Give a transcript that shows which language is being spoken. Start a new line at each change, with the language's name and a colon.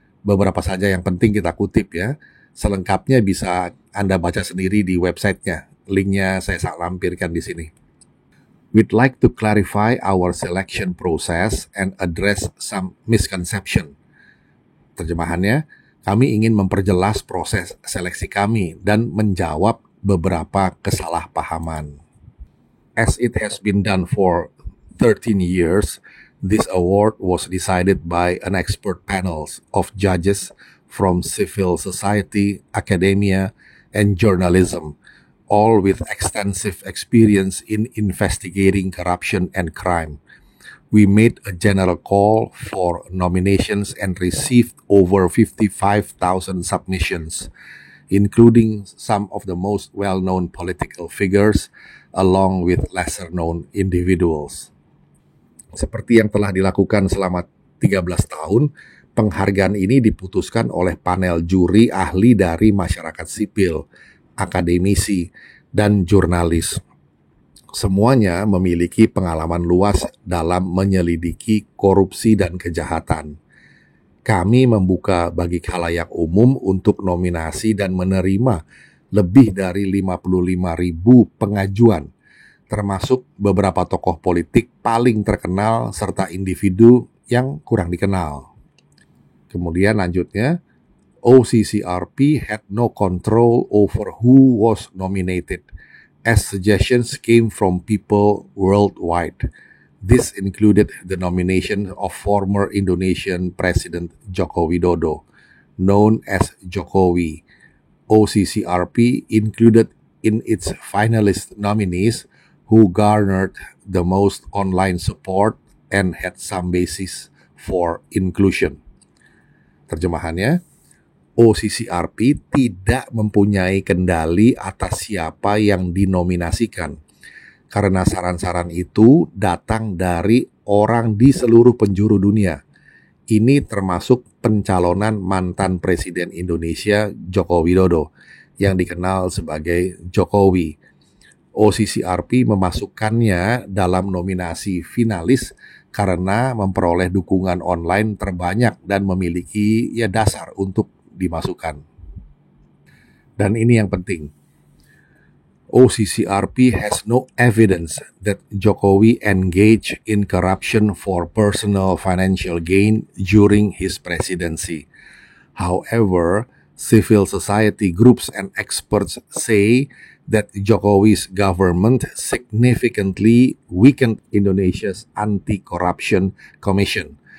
Indonesian: Beberapa saja yang penting kita kutip ya. Selengkapnya bisa Anda baca sendiri di websitenya. Linknya saya lampirkan di sini.
English: We'd like to clarify our selection process and address some misconception.
Indonesian: Terjemahannya, kami ingin memperjelas proses seleksi kami dan menjawab beberapa kesalahpahaman.
English: As it has been done for 13 years, this award was decided by an expert panel of judges from civil society, academia, and journalism, all with extensive experience in investigating corruption and crime. We made a general call for nominations and received over 55,000 submissions, including some of the most well-known political figures, along with lesser-known individuals.
Indonesian: Seperti yang telah dilakukan selama 13 tahun, penghargaan ini diputuskan oleh panel juri ahli dari masyarakat sipil, akademisi, dan jurnalis. Semuanya memiliki pengalaman luas dalam menyelidiki korupsi dan kejahatan. Kami membuka bagi khalayak umum untuk nominasi dan menerima lebih dari 55.000 pengajuan, termasuk beberapa tokoh politik paling terkenal serta individu yang kurang dikenal. Kemudian lanjutnya,
English: OCCRP had no control over who was nominated, as suggestions came from people worldwide. This included the nomination of former Indonesian President Joko Widodo, known as Jokowi. OCCRP included in its finalist nominees who garnered the most online support and had some basis for inclusion.
Indonesian: Terjemahannya, OCCRP tidak mempunyai kendali atas siapa yang dinominasikan, karena saran-saran itu datang dari orang di seluruh penjuru dunia. Ini termasuk pencalonan mantan Presiden Indonesia Joko Widodo yang dikenal sebagai Jokowi. OCCRP memasukkannya dalam nominasi finalis karena memperoleh dukungan online terbanyak dan memiliki dasar untuk dimasukkan. Dan ini yang penting.
English: OCCRP has no evidence that Jokowi engaged in corruption for personal financial gain during his presidency. However, civil society groups and experts say that Jokowi's government significantly weakened Indonesia's Anti-Corruption Commission.